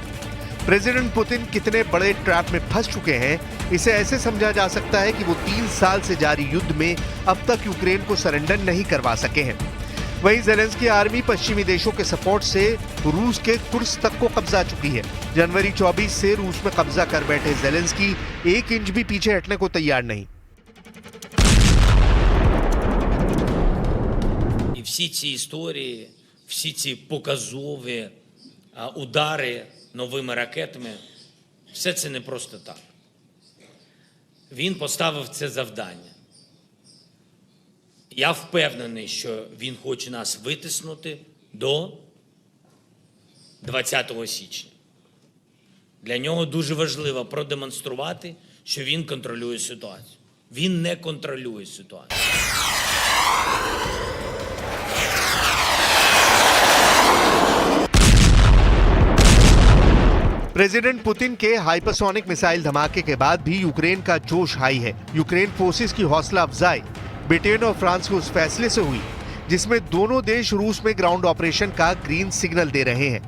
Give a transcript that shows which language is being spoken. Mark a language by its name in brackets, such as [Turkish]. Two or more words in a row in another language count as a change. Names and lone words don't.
[Hindi] प्रेसिडेंट पुतिन कितने बड़े ट्रैप में फंस चुके हैं, इसे ऐसे समझा जा सकता है कि वो 3 साल से जारी युद्ध में अब तक यूक्रेन को सरेंडर नहीं करवा सके हैं। वहीं जेलेंस्की आर्मी पश्चिमी देशों के सपोर्ट से रूस के कुर्स तक को कब्जा चुकी है। जनवरी 24 से रूस में कब्जा कर बैठे जेलेंस्की 1 इंच भी पीछे हटने को तैयार नहीं। [Ukrainian] Всі ці історії, всі ці показові удари новими ракетами, все це не просто так. Він поставив це завдання. Я впевнений, що він хоче нас витиснути до 20 січня. Для нього дуже важливо продемонструвати, що він контролює ситуацію. Він не контролює ситуацію. [Hindi] प्रेसिडेंट पुतिन के [English] hypersonic missile [Hindi] धमाके के बाद भी यूक्रेन का जोश हाई है। यूक्रेन फोर्सेस की हौसला अफजाई ब्रिटेन और फ्रांस के उस फैसले से हुई जिसमें दोनों देश रूस में [English] ground operation [Hindi] का [English] green signal [Hindi] दे रहे हैं।